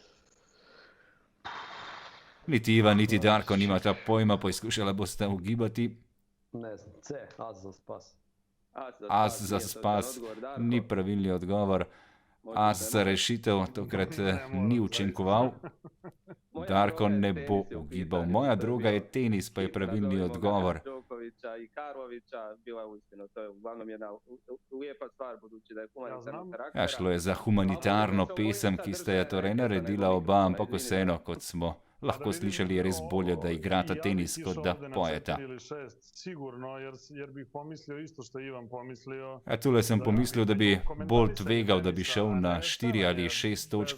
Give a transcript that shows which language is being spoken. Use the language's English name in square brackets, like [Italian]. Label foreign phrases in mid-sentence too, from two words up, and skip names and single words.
[Slovenian] Niti Ivan, niti Darko nimata pojma, poizkušala boste ugibati. [Croatian] Ne znam, C, as za spas. [Slovenian] As za spas ni pravilni odgovor. As za rešitev tokrat ni učinkoval. Darko ne bo ugibal. Moja droga je tenis, pa je pravilni odgovor. [Croatian] Đokovića i Karlovića bila uistinu, to je uglavnom jedna lijepa stvar, budući da je humanitarni karakter. [Slovenian] Ja, šlo je za humanitarno pesem, ki sta jo torej naredila oba, ampak vseeno, kot smo lahko slišali, je res bolje, da igrata tenis, kot da pojeta. Ja, tule sem pomislil, da bi bolj tvegal, da bi šel na 4 ali 6 točk.